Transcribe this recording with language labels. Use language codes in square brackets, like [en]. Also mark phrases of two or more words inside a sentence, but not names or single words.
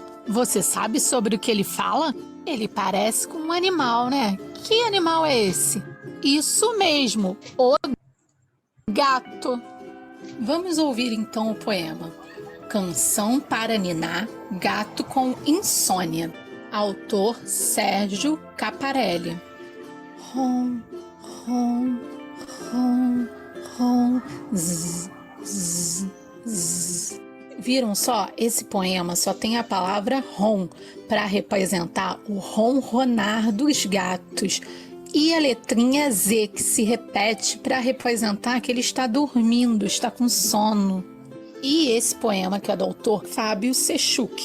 [pt] Você sabe sobre o que ele fala? Ele parece com um animal, né? Que animal é esse? Isso mesmo, o gato. Vamos ouvir então o poema. Canção para ninar, gato com insônia. Autor Sérgio Caparelli. Rom, rom, rom, rom, zzz, zzz, zzz. Viram só? Esse poema só tem a palavra rom para representar o ronronar dos gatos e a letrinha Z que se repete para representar que ele está dormindo, está com sono. E esse poema que é do autor Fábio Sechuk.